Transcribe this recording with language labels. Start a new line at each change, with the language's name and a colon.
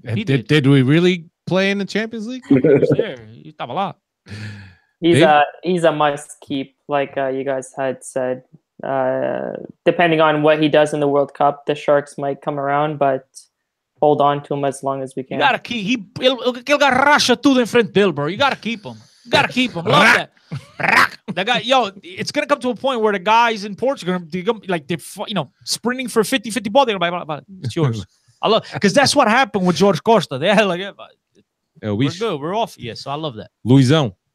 English: Did we really play in the Champions League? He was there. He thought a lot. He's a must keep, like you guys had said. Depending on what he does in the World Cup, the Sharks might come around, but hold on to him as long as we can. You gotta keep.
Portuguese: Ele racha tudo em frente dele, bro.
English: You gotta keep him. Love that. That guy, it's gonna come to a point where the guys in Portugal, they're sprinting for 50-50 ball. They're like, it's yours. I love, because that's what happened with George Costa. They had we're good. We're off. Yeah, so I love that. Luizão.